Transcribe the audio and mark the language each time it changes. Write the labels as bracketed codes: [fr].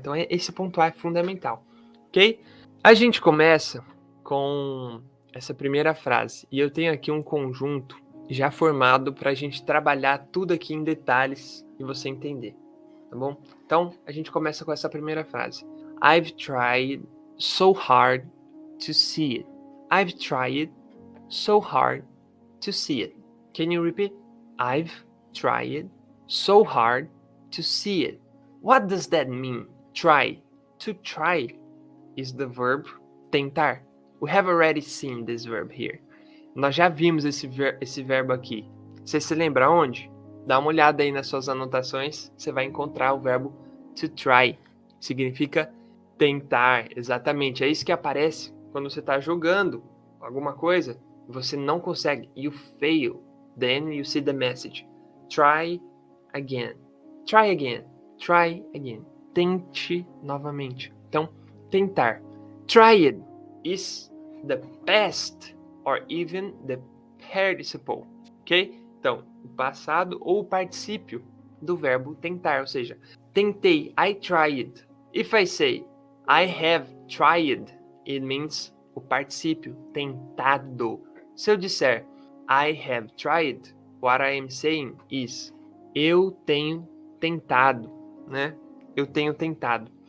[pt] Então esse ponto A é fundamental, ok? A gente começa com essa primeira frase, e eu tenho aqui um conjunto já formado para a gente trabalhar tudo aqui em detalhes e você entender, tá bom? Então, a gente começa com essa primeira frase. [en] I've tried so hard to see it. I've tried so hard to see it. Can you repeat? I've tried so hard to see it. What does that mean? Try. To try is the verb tentar. We have already seen this verb here. [pt] Nós já vimos esse verbo aqui. Você se lembra onde? Dá uma olhada aí nas suas anotações, você vai encontrar o verbo to try. Significa tentar, exatamente. É isso que aparece quando você está jogando alguma coisa, você não consegue. [en] You fail. Then you see the message. Try again. Try again. Try again. [pt] Tente novamente. Então, tentar. [en] Tried is the past or even the participle, ok? [pt] Então, o passado ou o particípio do verbo tentar, ou seja, tentei, [en] I tried. If I say, I have tried, it means [pt] o particípio, tentado. Se eu disser, [en] I have tried, what I am saying is, [pt] eu tenho tentado, né? Eu tenho tentado.